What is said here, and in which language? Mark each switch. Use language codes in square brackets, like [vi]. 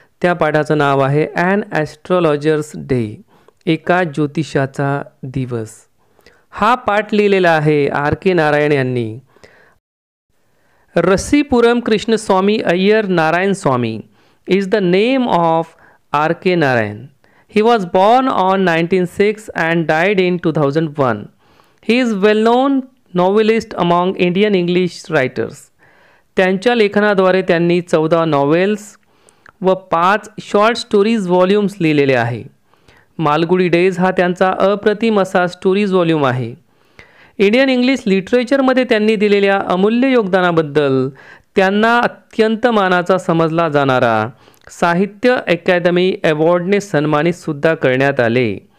[mr] त्या पाठाचं नाव आहे and ॲस्ट्रोलॉजर्स day, एका ज्योतिषाचा दिवस। हा पाठ लिहिलेला आहे R.K. नारायण यांनी। रसीपुरम कृष्णस्वामी अय्यर नारायण स्वामी [en] is the name of R.K. Narayan. He was born on 1906 and died in 2001. He is well-known novelist among Indian English writers. [mr] त्यांच्या लेखनाद्वारे त्यांनी 14 नॉवेल्स व 5 शॉर्ट स्टोरीज व्हॉल्यूम्स लिहिलेले आहे। मालगुडी डेज हा त्यांचा अप्रतिम असा स्टोरीज व्हॉल्यूम आहे। इंडियन इंग्लिश लिटरेचरमध्ये त्यांनी दिलेल्या अमूल्य योगदानाबद्दल त्यांना अत्यंत मानाचा समजला जाणारा साहित्य अकादमी अवॉर्डने सन्मानितसुद्धा करण्यात आले।